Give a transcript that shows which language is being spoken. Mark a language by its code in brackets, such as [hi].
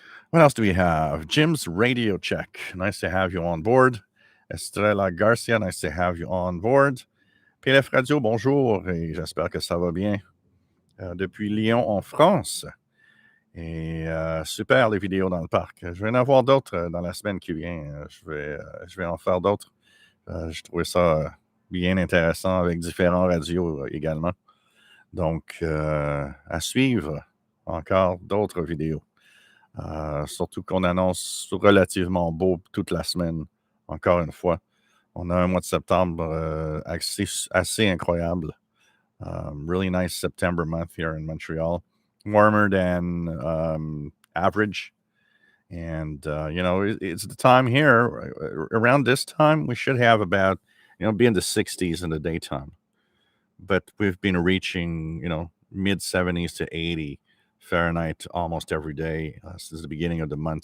[en] What else do we have? Jim's Radio Check. Nice to have you on board. Estrella Garcia, nice to have you on board. [fr] PLF Radio, bonjour, et j'espère que ça va bien. Depuis Lyon, en France. Et super les vidéos dans le parc. Je vais en avoir d'autres dans la semaine qui vient. Je vais en faire d'autres. Je trouvais ça bien intéressant avec différents radios également. Donc, à suivre encore d'autres vidéos. Surtout qu'on annonce relativement beau toute la semaine, encore une fois. On a un mois de septembre assez incroyable. [en] Really nice September month here in Montreal. Warmer than average. And, it's the time here. Around this time, we should have about be in the 60s in the daytime. But we've been reaching, mid 70s to 80 Fahrenheit almost every day since the beginning of the month.